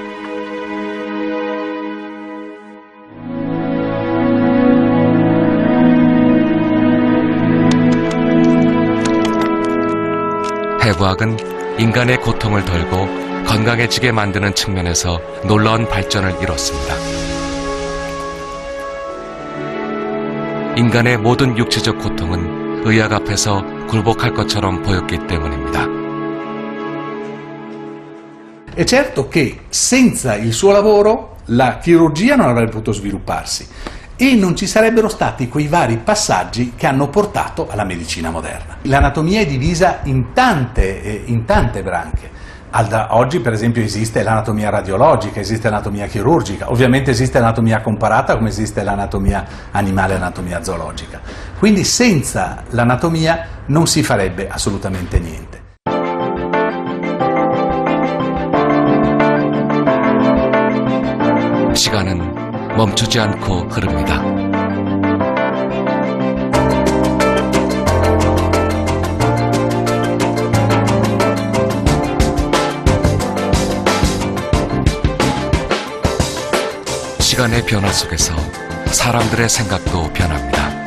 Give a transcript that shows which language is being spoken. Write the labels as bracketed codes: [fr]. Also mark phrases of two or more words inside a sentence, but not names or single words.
[ko] 해부학은 인간의 고통을 덜고 건강해지게 만드는 측면에서 놀라운 발전을 이뤘습니다. 인간의 모든 육체적 고통은 의학 앞에서 굴복할 것처럼 보였기 때문입니다. [it] È certo che senza il suo lavoro la chirurgia non avrebbe potuto svilupparsi e non ci sarebbero stati quei vari passaggi che hanno portato alla medicina moderna. L'anatomia è divisa in tante branche. Oggi per esempio esiste l'anatomia radiologica, esiste l'anatomia chirurgica, ovviamente esiste l'anatomia comparata come esiste l'anatomia animale e l'anatomia zoologica. Quindi senza l'anatomia non si farebbe assolutamente niente. [ko] 시간은 멈추지 않고 흐릅니다. 시간의 변화 속에서 사람들의 생각도 변합니다.